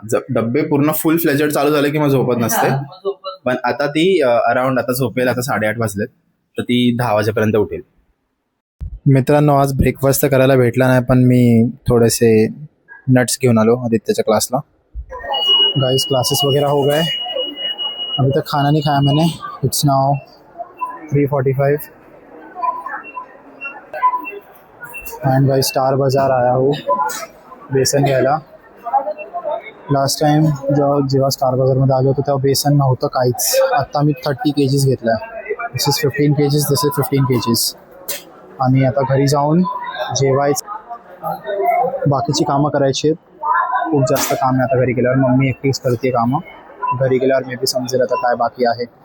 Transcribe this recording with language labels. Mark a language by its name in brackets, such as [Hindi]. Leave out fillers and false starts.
[Marathi] डब्बे पूर्ण फुल फ्लेजेड चालू झाले की मग झोपत नसते. मग झोपत पण आता ती अराउंड, आता झोपेल, आता 8:30 वाजलेत, तर ती 10 वाजेपर्यंत उठेल. मित्रांनो, आज ब्रेकफास्ट तर करायला भेटला नाही, पण मी थोडेसे नट्स घेऊन आलो आदित्यच्या क्लासला. [Hindi] गाइस, क्लासेस वगैरह हो गए, अभी तक खाना नहीं खाया मैंने. [English] it's now 3:45 and guys [Hindi] star बाज़ार आया हूँ बेसन [Marathi] घ्यायला. लास्ट टाइम जेव्हा स्टार बाजारमध्ये आलो होतो तेव्हा बेसन नव्हतं काहीच. आत्ता मी 30 kgs घेतलं आहे. [English] This is 15 kgs, this is 15 kgs. [Marathi] आणि आता घरी जाऊन जेवायचं, बाकीची कामं करायची आहेत. खूप जास्त काम आहे आता घरी गेल्यावर. मम्मी एकटीच करते कामं. घरी गेल्यावर मे बी समजेल आता काय बाकी आहे.